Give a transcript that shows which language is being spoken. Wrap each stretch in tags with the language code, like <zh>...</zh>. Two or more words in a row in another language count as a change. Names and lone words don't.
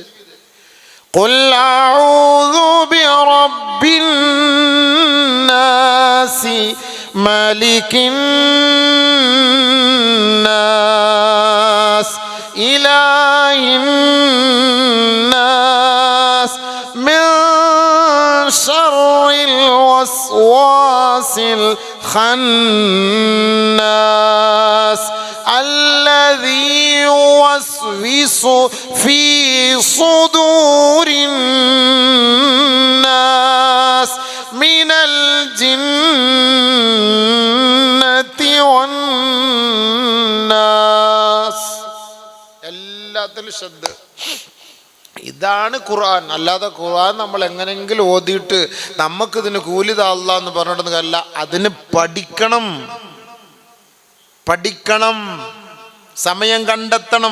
<ar>قل أعوذ برب الناس ملك الناس إله الناس من شر الوسواس الخناس الذي يوسوس في صدور الناس من الجنة والناس.</ar> <ml>എല്ലാത്തിലും ശ്രദ്ധ. ഇതാണ് ഖുർആൻ. അല്ലാതെ ഖുർആൻ നമ്മൾ എങ്ങനെങ്കിലും ഓതിയിട്ട് നമുക്കിതിന് കൂലിത അല്ലാ എന്ന് പറഞ്ഞിട്ടൊന്നും കാര്യമില്ല. അതിന് പഠിക്കണം, സമയം കണ്ടെത്തണം.</ml>